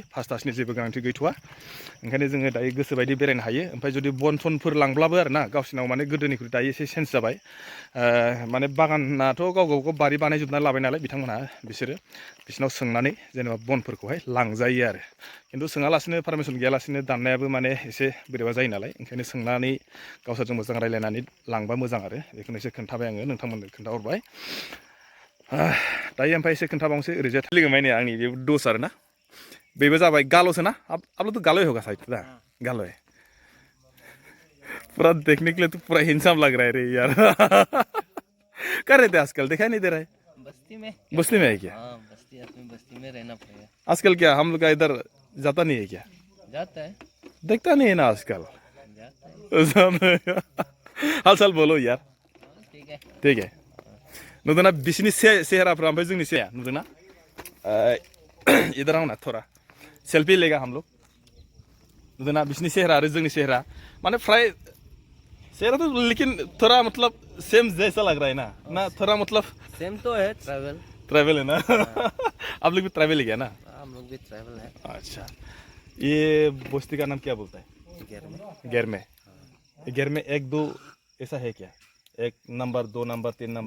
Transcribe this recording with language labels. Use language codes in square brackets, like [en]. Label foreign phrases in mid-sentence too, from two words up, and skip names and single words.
[brx] पास टासनि जेबो गोनांथि गैथ'वा ओंखायनो जोङो दायो गोसोबायदि बेरायनो हायो ओमफ्राय जुदि बन थनफोर लांब्लाबो आरो ना गावसिनाव माने गोदोनिख्रुइ दायो एसे चेन्ज जाबाय माने बागानाथ' गाव बारि बानायजोबना लाबाय नालाय बिथांमोनहा बिसोरनाव सोंनानै जेनेबा बनफोरखौहाय लांजायो आरो खिन्थु सोङालासिनो पारमिसन गैयालासिनो दाननायाबो माने एसे बोरैबा जायो नालाय ओंखायनो सोंनानै गावसोरजों मोजां रायलायनानै लांबा मोजां आरो बेखौनो एसे खोन्थाबाय आङो नोंथांमोननो खोन्थाहरबाय दायो ओमफ्राय एसे खोन्थाबावनोसै ओरैजाय लोगो माने आंनि बे दस आरो ना बेबो जाबाय गाल'सो ना [hi] आप लोग तो गालो ही होगा शायद ना गालो है पूरा देखने के लिए तो पूरा हिंसम लग रहा है रे यार कर रहे थे आजकल दिखाई नहीं दे रहा है बस्ती में है क्या बस्ती में रहना पड़ेगा आजकल क्या हम लोग का इधर जाता नहीं है क्या जाता है देखता नहीं है ना आजकल जाता है हाल साल बोलो यार ठीक है [brx] नुदोंना बिसिनि सेहेराफ्रा ओमफ्राय जोंनि सेहेरा नुदोंना [hi] इधर आओ ना थोड़ा सेल्फी लेगा हम लोग [brx] नुदोंना बिसिनि सेहेरा आरो जोंनि सेहेरा माने फ्राय सेहेरा [hi] तो लेकिन थोड़ा मतलब सेम जैसा लग रहा है ना थोड़ा मतलब सेम तो है ट्रैवल है ना आप लोग भी ट्रैवल ही क्या ना हम लोग भी ट्रैवल है अच्छा ये बस्ती का नाम क्या बोलता है घेर में एक दो ऐसा है क्या 1 नंबर 2 नंबर 3 नंबर